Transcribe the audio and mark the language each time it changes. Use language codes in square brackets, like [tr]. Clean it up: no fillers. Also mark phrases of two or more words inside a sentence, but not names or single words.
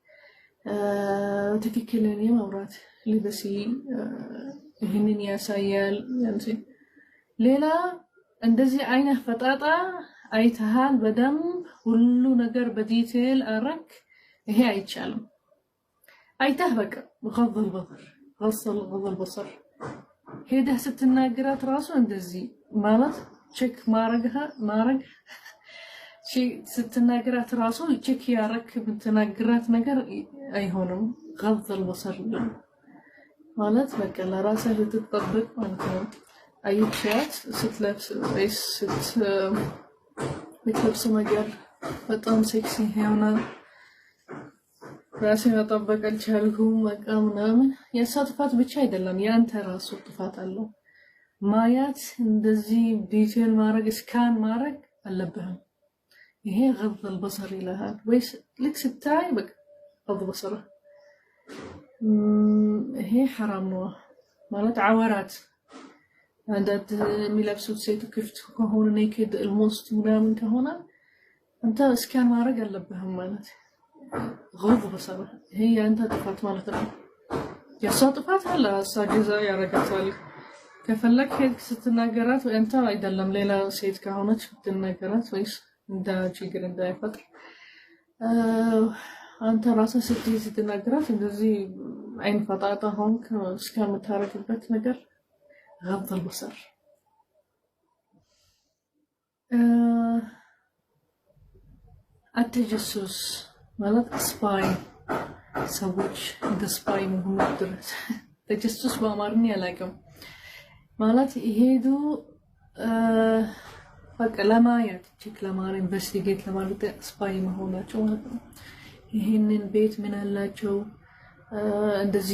[am] ትክክለኛ ማውራት ልበሲ ይሄንን ያሳያል እንጂ ሌላ እንደዚህ አይነት ፈጣጣ አይተሃል በደም ሁሉ ነገር በዲቴል አረክ ይሄ አይቻልም አይተህ በቃ [ar] غض البصر [am] ሄደህ ስትናገራት ራሱ እንደዚህ ማለት ቼክ ማረግ ስትናገራት ራሱ ቼክ ያረክ ብትናገራት ነገር አይሆንም [ar] غض البصر [am] ማለት በቃ ለራስህ ልትጠብቅ ማለት ነው። አይቻት ስትለብስ ወይስ ስትለብስ ነገር በጣም ሴክሲ ሆና ራሴን መጠበቅ አልቻልኩም በቃ ምናምን። የእሷ ጥፋት ብቻ አይደለም የአንተ ራሱ ጥፋት አለው። ማያት እንደዚህ ዲቴል ማድረግ ስካን ማድረግ አለብህም። ይሄ [ar] غض البصر [am] ይልሃል ወይስ ልክ ስታይ በቃ [ar] غض البصر [am] ይሄ ሐራም ነው ማለት ዓወራት አንዳንድ የሚለብሱት ሴት ክፍት ከሆነ [en] naked almost [am] ምናምን ከሆነ አንተ ስካን ማድረግ አለብህም ማለት [ar] غض البصر [am] ይሄ ያንተ ጥፋት ማለት ነው። የእሷ ጥፋት አለ እሷ ጀዛ ያረጋታል። ከፈለክ ሄድ ስትናገራት አንተ አይደለም ሌላ ሴት ከሆነች ስትናገራት ወይስ እንዳ ችግር እንዳይፈጥር አንተ ራስህ ስትናገራት እንደዚህ አይን ፈጣጣ ሆንክ እስከምታረግበት ነገር [ar] غض البصر [am] التجسس ማለት ስፓይ ሰዎች እንደ ስፓይ መሆኑ ድረስ ተጀሱስ በአማርኛ ያላቀም ማለት ይሄዱ በቃ ለማየት ቼክ ለማድረግ ኢንቨስቲጌት ለማድረግ ስፓይ መሆናቸው ማለት ነው። ይሄንን ቤት ምን አላቸው እንደዚህ